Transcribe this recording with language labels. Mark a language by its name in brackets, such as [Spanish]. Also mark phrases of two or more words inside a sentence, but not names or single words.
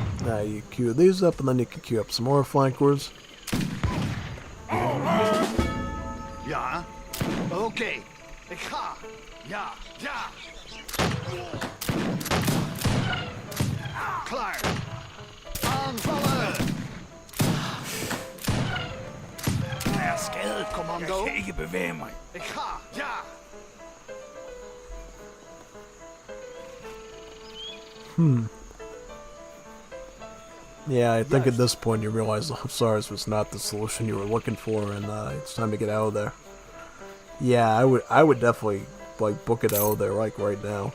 [English] You queue these up, and then you can queue up some more flankers. [Dutch] Ja. Oké. Ik ga. Ja, ja. Klaar. Aanvallen. [Danish] Er skade, commando. Jeg kan ikke bevæge mig. [Dutch] Ik ga. Ja. [English] Yeah, I think at this point you realize the Hussars was not the solution you were looking for, and it's time to get out of there. Yeah, I would definitely like book it out of there like right now.